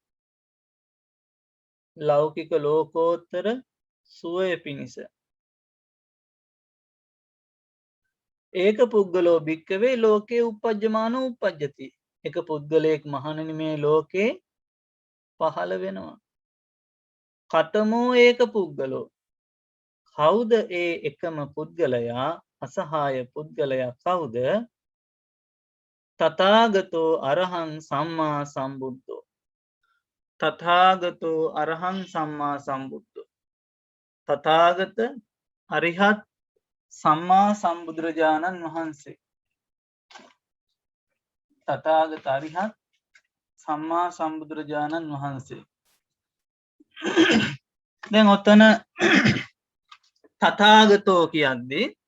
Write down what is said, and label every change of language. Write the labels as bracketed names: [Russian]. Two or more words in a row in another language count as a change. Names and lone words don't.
[Sinhala] ලෞකික ලෝකෝත්තර සුවය පිණිස [Pali] ඒක පුද්ගලෝ භික්කවේ ලෝකේ උපජ්ජමාන උපජ්ජති [Sinhala] එක පුද්ගලයෙක් මහණෙනි මේ ලෝකේ පහළ වෙනවා [Pali] කතමෝ ඒක පුද්ගලෝ [Sinhala] කවුද ඒ එකම පුද්ගලයා අසහාය පුද්ගලයා කවුද [Pali] තථාගතෝ අරහං සම්මා සම්බුද්ධෝ [Sinhala] තථාගතෝ අරහං සම්මා සම්බුද්ධෝ තථාගත අරිහත් සම්මා සම්බුදුරජාණන් වහන්සේ තථාගත අරිහත් සම්මා සම්බුදුරජාණන් වහන්සේ දැන් ඔතන තථාගතෝ කියද්දී